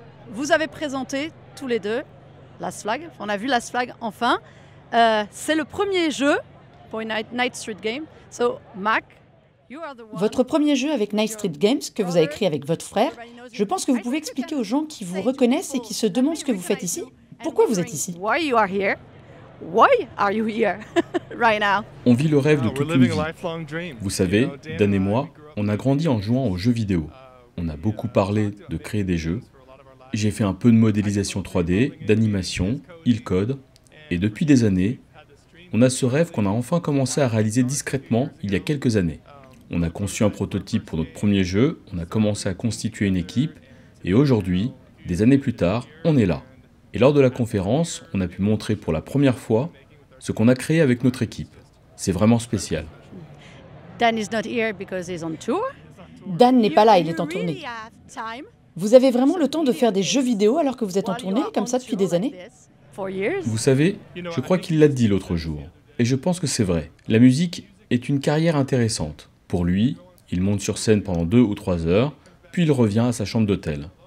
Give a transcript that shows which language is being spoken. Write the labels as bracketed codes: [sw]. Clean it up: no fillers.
[fr] Vous avez présenté tous les deux Last Flag. On a vu Last Flag enfin. C'est le premier jeu pour une Night Street Game. [en] So, Marc, [fr] votre premier jeu avec Night Street Games que vous avez créé avec votre frère, je pense que vous pouvez expliquer aux gens qui vous reconnaissent et qui se demandent ce que vous faites ici. Pourquoi vous êtes ici? [en] Why you are here? Why are you here right now? [fr] On vit le rêve de toute une vie. Vous savez, Dan et moi, on a grandi en jouant aux jeux vidéo. On a beaucoup parlé de créer des jeux. J'ai fait un peu de modélisation 3D, d'animation, il code. Et depuis des années, on a ce rêve qu'on a enfin commencé à réaliser discrètement il y a quelques années. On a conçu un prototype pour notre premier jeu, on a commencé à constituer une équipe. Et aujourd'hui, des années plus tard, on est là. Et lors de la conférence, on a pu montrer pour la première fois ce qu'on a créé avec notre équipe. C'est vraiment spécial. [en] Dan is not here because he's on tour. [fr] Dan n'est pas là, il est en tournée. Vous avez vraiment le temps de faire des jeux vidéo alors que vous êtes en tournée, comme ça, depuis des années? Vous savez, je crois qu'il l'a dit l'autre jour. Et je pense que c'est vrai. La musique est une carrière intéressante. Pour lui, il monte sur scène pendant 2 ou 3 heures, puis il revient à sa chambre d'hôtel.